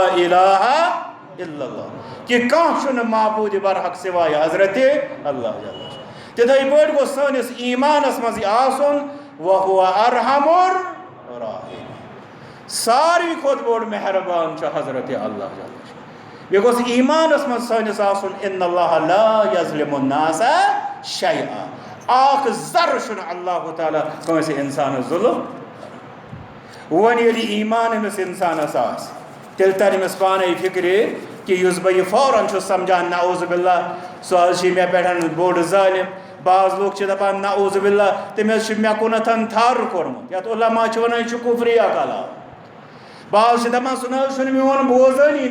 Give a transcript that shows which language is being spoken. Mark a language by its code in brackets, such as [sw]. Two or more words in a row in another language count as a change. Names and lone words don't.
[ar] الہ الا اللہ [ks] کہ کانٛہہ چھُنہٕ معبوٗدِ برحق سوائے حضرتِ اللہ تِتھَے پٲٹھۍ گوٚژھ سٲنِس ایٖمانس منٛز یہِ آسُن [ar] وَہُوَ ارحم الراحمین [ks] ساروی کھۄتہٕ بوٚڑ مہربان چھُ حضرتِ اللہ بیٚیہِ گوٚژھ ایٖمانس منٛز سٲنِس آسُن [ar] اِنَّ اللہِ لا یظلِمُ النَّاسَ شیئا [ks] اکھ ذرٕ چھُنہٕ اللہ تعالیٰ کٲنٛسہِ اِنسانس ظُلم وۄنۍ ییٚلہِ ایٖمان أمِس اِنسانس آسہِ تیٚلہِ ترِ أمِس پانے فِکرِ کہ یُس بہٕ یہِ فوراً چھُس سمجھان [ar] نعوذ باللہ [ks] سُہ حظ چھِ مےٚ پٮ۪ٹھ بوٚڑ ظٲلِم بعض لُکھ چھِ دپان [ar] نعوذ باللہ [ks] تٔمۍ حظ چھُ مےٚ کُنتھ تھر کوٚرمُت یتھ علما چھِ ونان یہِ چھُ کُفریہ کلام بعض چھِ دپان سُہ نہ حظ چھُنہٕ میون بوزٲنی